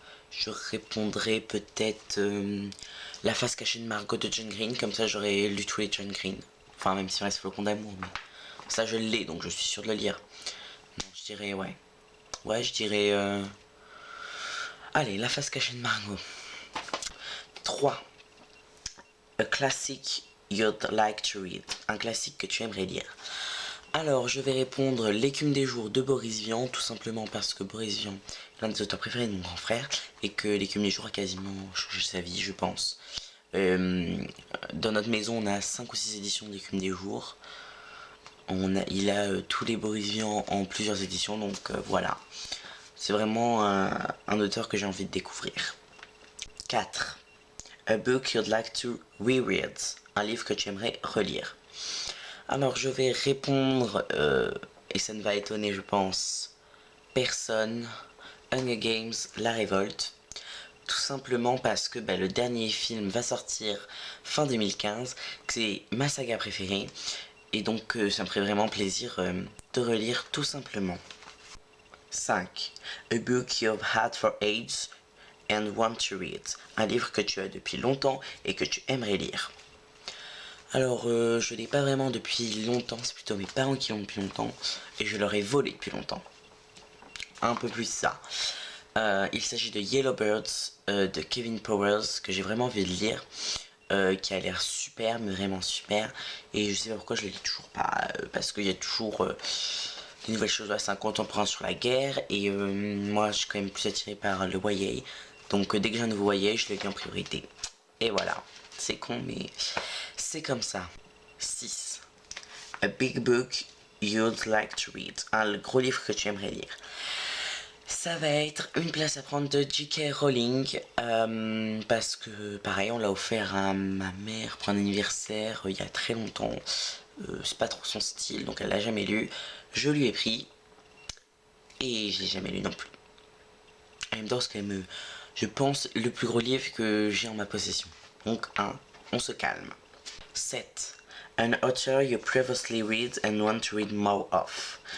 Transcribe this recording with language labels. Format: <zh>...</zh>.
<fr>Je répondrai peut-être La face cachée de Margot de John Green, comme ça j'aurais lu tous les John Green. Enfin, même si on reste Flocon d'amour, mais ça je l'ai, donc je suis sûr de le lire. Non, je dirais, ouais. Ouais, je dirais. Allez, La face cachée de Margot. 3.</fr> <en>A classic you'd like to read.</en> <fr>Un classique que tu aimerais lire. Alors, je vais répondre L'écume des jours de Boris Vian, tout simplement parce que Boris Vian est l'un des auteurs préférés de mon grand frère et que L'écume des jours a quasiment changé sa vie, je pense. Dans notre maison, on a 5 ou 6 éditions d'Écume des jours. Il a tous les Boris Vian en plusieurs éditions, donc voilà. C'est vraiment un auteur que j'ai envie de découvrir. 4.</fr> <en>A book you'd like to reread.</en> <fr>Un livre que tu aimerais relire. Alors je vais répondre, et ça ne va étonner je pense personne, Hunger Games, La Révolte. Tout simplement parce que le dernier film va sortir fin 2015, que c'est ma saga préférée. Et donc ça me ferait vraiment plaisir de relire tout simplement. 5.</fr> <en>A book you've had for ages and want to read.</en> <fr>Un livre que tu as depuis longtemps et que tu aimerais lire. Alors, je l'ai pas vraiment depuis longtemps, c'est plutôt mes parents qui l'ont depuis longtemps, et je leur ai volé depuis longtemps. Un peu plus ça. Il s'agit de Yellow Birds de Kevin Powers, que j'ai vraiment envie de lire, qui a l'air super, mais vraiment super, et je sais pas pourquoi je le lis toujours pas, parce qu'il y a toujours des nouvelles choses assez contemporaines sur la guerre, et moi je suis quand même plus attiré par le YA, donc dès que j'ai un nouveau YA, je le lis en priorité. Et voilà, c'est con, mais c'est comme ça. 6.</fr> <en>A big book you'd like to read.</en> <fr>Un gros livre que tu aimerais lire. Ça va être Une place à prendre de J.K. Rowling. Parce que, pareil, on l'a offert à ma mère pour un anniversaire il y a très longtemps. C'est pas trop son style, donc elle l'a jamais lu. Je lui ai pris. Et je l'ai jamais lu non plus. En même temps, c'est quand même, je pense, le plus gros livre que j'ai en ma possession. Donc, on se calme. 7.</fr> <en>An author you previously read and want to read more of.</en>